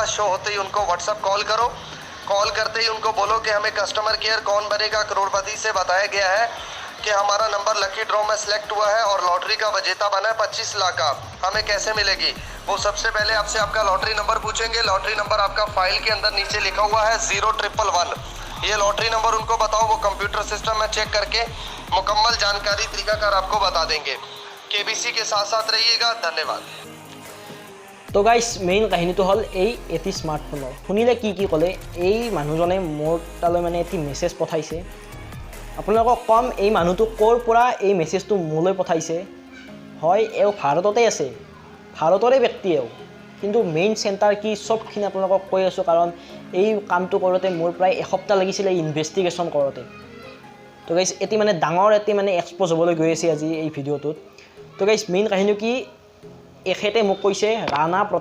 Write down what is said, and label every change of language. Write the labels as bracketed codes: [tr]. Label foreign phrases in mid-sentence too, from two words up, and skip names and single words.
[hi] शो होते ही उनको व्हाट्सएप कॉल करो कॉल करते ही उनको बोलो कि हमें [en] customer care [hi] कौन बनेगा करोड़पति से बताया गया है कि हमारा नंबर [en] lucky draw [hi] में सिलेक्ट हुआ है और लॉटरी का विजेता बना है 25 लाख का हमें कैसे मिलेगी वो सबसे पहले आपसे आपका [en] lottery number [hi] पूछेंगे [en] lottery number [hi] आपका फाइल के अंदर नीचे लिखा हुआ है 0111 ये [en] lottery number [hi] उनको बताओ वो [en] computer system [hi] में चेक करके मुकम्मल जानकारी तरीकाकार आपको बता देंगे केबीसी के साथ साथ रहिएगा धन्यवाद [en] so guys [as] মেইন কাহিনীটো হল এই এটি স্মাৰ্টফোনৰ শুনিলে কি ক'লে এই মানুহজনে মোৰ তালৈ মানে এটি মেছেজ পঠাইছে আপোনালোকক কম এই মানুহটো ক'ৰ পৰা এই মেছেজটো মোলৈ পঠাইছে হয় এও ভাৰততে আছে ভাৰতৰে ব্যক্তি এও কিন্তু [en] main center [as] কি সবখিনি আপোনালোকক কৈ আছো কাৰণ এই কামটো কৰোতে মোৰ প্ৰায় এসপ্তাহ লাগিছিল ইনভেষ্টিগেশ্যন কৰোতে [en] so guys [as] এটি মানে ডাঙৰ এটি মানে এক্সপ'জ হ'বলৈ গৈ আছে আজি এই ভিডিঅ'টোত [en] so guys [as] মেইন কাহিনী কি এখেতে মোক কৈছে ৰাণা